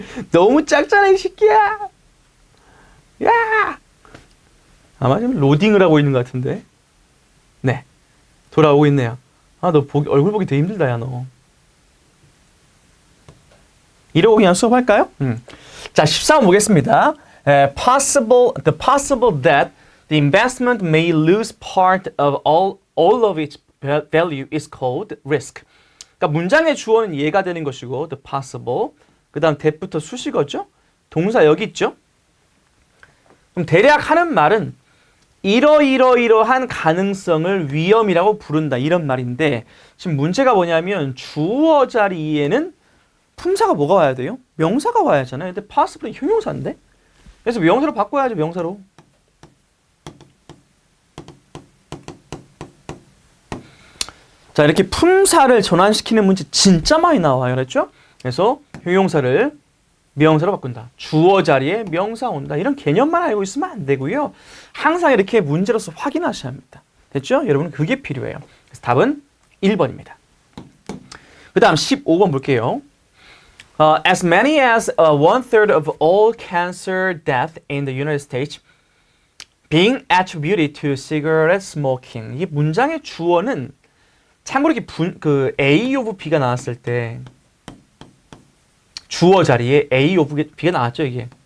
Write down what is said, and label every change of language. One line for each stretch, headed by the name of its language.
Korean: 너무 작잖아, 이 새끼야. 야! 아마 지금 로딩을 하고 있는 것 같은데. 네. 돌아오고 있네요. 아, 너 얼굴 보기 되게 힘들다, 야, 너. 이러고 그냥 수업할까요? 자, 14번 보겠습니다.
English: The possible that the investment may lose part of all of its value is called risk.
Korean: 그러니까 문장의 주어는 얘가 되는 것이고
English: the possible.
Korean: 그 다음 that부터 수식어죠. 동사 여기 있죠. 그럼 대략 하는 말은 이러한 가능성을 위험이라고 부른다. 이런 말인데 지금 문제가 뭐냐면 주어 자리에는 품사가 뭐가 와야 돼요? 명사가 와야 하잖아요. 근데 possible은 형용사인데? 그래서 명사로 바꿔야죠. 명사로. 자, 이렇게 품사를 전환시키는 문제 진짜 많이 나와요. 그렇죠? 그래서 형용사를 명사로 바꾼다. 주어 자리에 명사 온다. 이런 개념만 알고 있으면 안 되고요. 항상 이렇게 문제로서 확인하셔야 합니다. 됐죠? 여러분 그게 필요해요. 그래서 답은 1번입니다. 그 다음 15번 볼게요.
English: As many as 1/3 of all cancer death in the United States being attributed to cigarette smoking.
Korean: 이 문장의 주어는 참고로 이렇게 그 A of B가 나왔을 때 주어 자리에 A of B가 나왔죠, 이게.